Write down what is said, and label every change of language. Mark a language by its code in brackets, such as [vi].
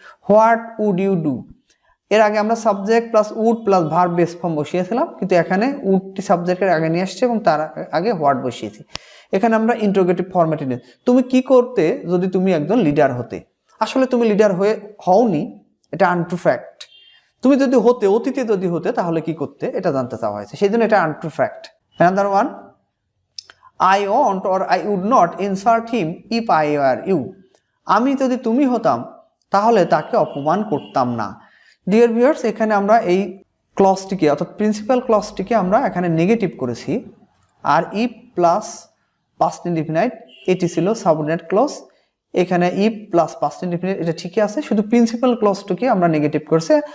[en] what would you do, [bn] এর আগে আমরা subject plus would plus verb base form বসিয়েছিলাম, কিন্তু এখানে উডটি সাবজেক্টের আগে নিয়ে আসছে এবং তার আগে হোয়াট বসিয়েছি। এখানে আমরা ইন্টারোগেটিভ ফরম্যাটে নিই। তুমি কি করতে যদি তুমি একজন লিডার হতে? আসলে তুমি লিডার হওনি, এটা আনট্রু ফ্যাক্ট। তুমি যদি হতে, অতীতে যদি হতে তাহলে কি করতে, এটা জানতে চাওয়া হয়েছে, সেই জন্য এটা untrue fact. [en] Another one, I won't or I would not insult him if I were you. [bn] আমি যদি তুমি হতাম তাহলে তাকে অপমান করতাম না। [en] dear viewers, [bn] এখানে আমরা এই ক্লজটিকে অর্থাৎ প্রিন্সিপাল ক্লজটিকে আমরা এখানে নেগেটিভ করেছি। আর ইফ প্লাস পাস্ট ইনডিফিনাইট এটি ছিল সাবঅর্ডিনেট ক্লজ। এখানে ইফ প্লাস পাস্ট ইনডিফিনাইট এটা ঠিকই আছে, শুধু প্রিন্সিপাল ক্লজটিকে আমরা নেগেটিভ করছি।